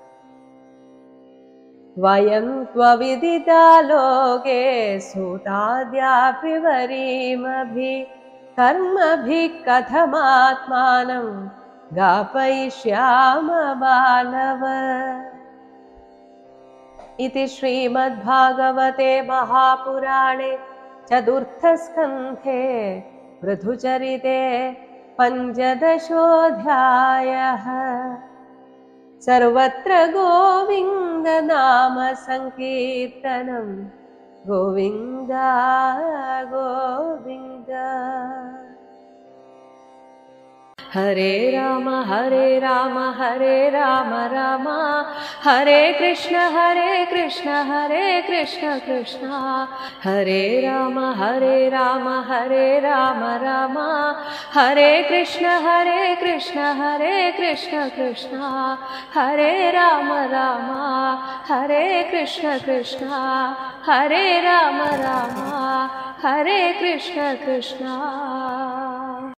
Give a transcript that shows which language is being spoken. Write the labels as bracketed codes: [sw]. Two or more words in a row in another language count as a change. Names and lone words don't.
[sa] വയം ത്വവിദിതാ ലോകേ സൂതാദ്യാപി വരീമഭിഃ കർമ്മഭിഃ കഥമാത്മാനം ഗാപയിഷ്യാമ ബാലവത്. इति श्रीमद्भागवते महापुराणे चतुर्थस्कन्धे पृथुचरिते 15ोऽध्यायः। सर्वत्र गोविन्दनाम संकीर्तनं गोविन्द गोविन्द। हरे राम हरे राम हरे राम राम हरे कृष्ण हरे कृष्ण कृष्ण हरे राम हरे राम राम हरे कृष्ण कृष्ण हरे राम हरे कृष्ण कृष्ण हरे राम हरे कृष्ण कृष्ण।